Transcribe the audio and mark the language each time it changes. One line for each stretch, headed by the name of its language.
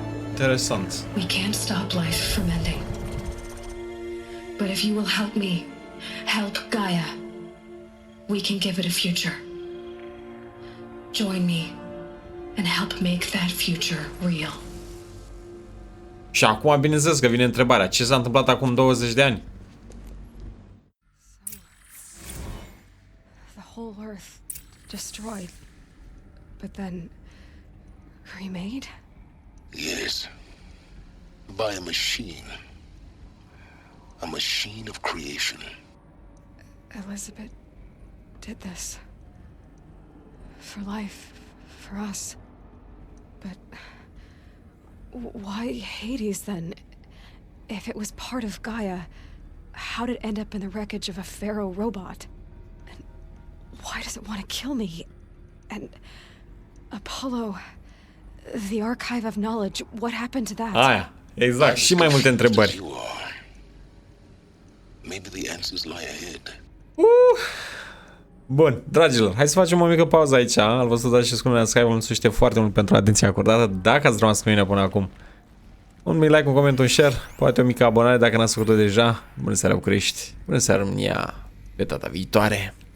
Romanian: Interesant.
English: We can't stop life from ending. But if you will help me, help Gaia, we can give it a future. Join me and help make that future real.
Romanian: Și acum, bineînțeles că vine întrebarea. Ce s-a întâmplat acum 20 de ani?
English: The whole Earth destroyed, but then remade? Yes. By a machine. A machine of creation. Elizabeth did this. For life, for us. But why Hades then? If it was part of Gaia, how did it end up in the wreckage of a Pharaoh robot? And why does it want to kill me? And Apollo, the archive of knowledge, what happened to that?
Romanian: Aia, exact, și mai multe întrebări.
English: Maybe the answers lie ahead.
Romanian: Bun, dragilor, hai să facem o mică pauză aici. Al văzut dat și scumele Scai, vă mulțumesc foarte mult pentru atenția acordată. Dacă ați rămas cu mine până acum, un mic like, un coment, un share, poate o mică abonare dacă n-ați făcut-o deja. Bună seara, București! Bună seara, România! Pe data viitoare!